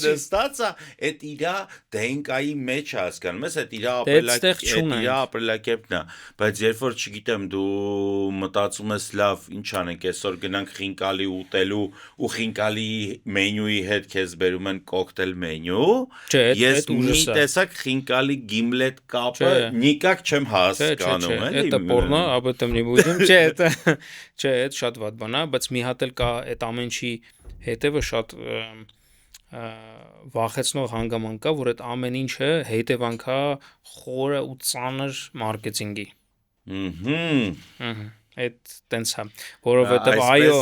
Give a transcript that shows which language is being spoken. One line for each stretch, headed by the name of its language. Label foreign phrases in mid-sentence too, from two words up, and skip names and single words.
Armenian: ստացա այդ իրա դենկայի մեջ հասկանում ես այդ իրա ապրելակերպն է բայց երբ որ չգիտեմ դու մտածում ես լավ ինչ անենք այսօր գնանք խինկալի ուտելու ու խինկալի մենյուի հետ քեզ բերում են կոկտեյլ մենյու ես մի տեսակ խինկալի գիմլետ կապը никак չեմ հասկանում էլի
Russian: это порно об этом не будем
Armenian: չէ это շատ վատ բան է բայց մի հատ էլ կա այդ ամենի հետևը շատ վախեցնող հանգամանք կա որ այդ ամեն ինչը հետևանք է խորը ու ծանր մարքեթինգի այդ տենց է որովհետև այո